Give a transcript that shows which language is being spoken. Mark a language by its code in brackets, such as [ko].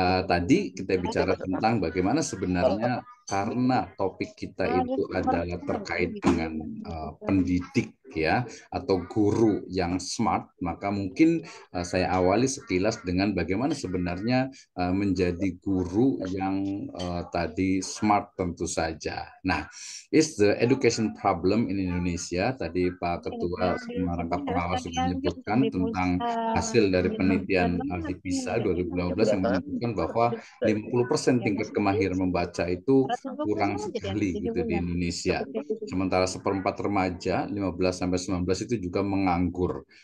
[id] Tadi kita bicara tentang bagaimana sebenarnya karena topik kita itu adalah terkait dengan pendidik ya atau guru yang smart, maka mungkin saya awali sekilas dengan bagaimana sebenarnya menjadi guru yang tadi smart tentu saja. [en] Nah, is the education problem in Indonesia? [id] Tadi Pak Ketua Merangkap Pengawas sudah menyebutkan tentang hasil dari penelitian di PISA 2015 yang menunjukkan bahwa 50% tingkat kemahiran membaca itu kurang sekali gitu di Indonesia. Sementara seperempat remaja 15 sampai 19 itu juga menganggur.